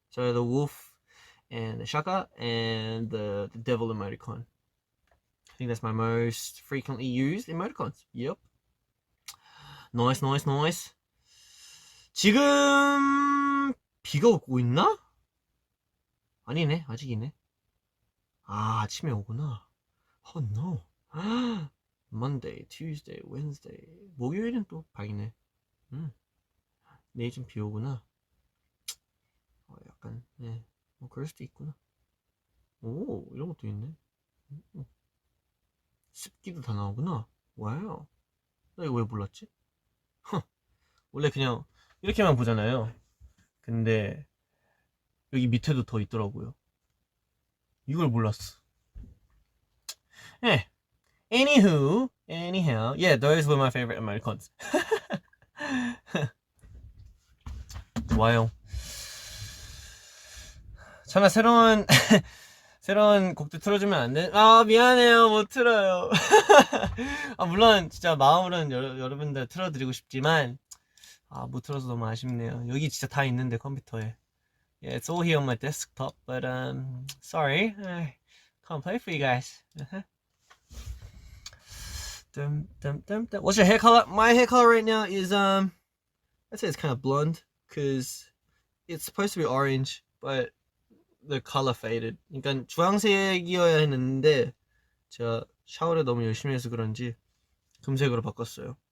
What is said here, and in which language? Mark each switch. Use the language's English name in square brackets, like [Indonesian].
[English] So the wolf and the Shaka and the devil emoticon. I think that's my most frequently used emoticons. Yep. Nice. [Korean] 지금 비가 오고 있나? 아니네, 아직이네. 아, 아침에 오구나. [English] Oh no. Monday, Tuesday, Wednesday. [Korean] 목요일은 또 방이네. 내일 좀 비 오구나. 약간, 네. 뭐 그럴 수도 있구나. 오, 이런 것도 있네. 습기도 다 나오구나. 와우. 나 이거 왜 몰랐지? 원래 그냥 이렇게만 보잖아요. 근데 여기 밑에도 더 있더라고요. 이걸 몰랐어. 예. [English] Anyhow, yeah, those were my favorite emoticons. [Korean] 좋아요. 참나 새로운 곡도 틀어주면 안 돼? 아, 미안해요. 못 틀어요. 아, 물론 진짜 마음으로는 여러분들 틀어드리고 싶지만 못 틀어서 너무 아쉽네요. 여기 진짜 다 있는데 컴퓨터에. [English] Yeah, it's all here on my desktop, but sorry, I can't play for you guys. What's your hair color? My hair color right now is I'd say it's kind of blonde because it's supposed to be orange, but the color faded. [Korean] 그러니까 주황색이어야 했는데 제가 샤워를 너무 열심히 해서 그런지 금색으로 바꿨어요.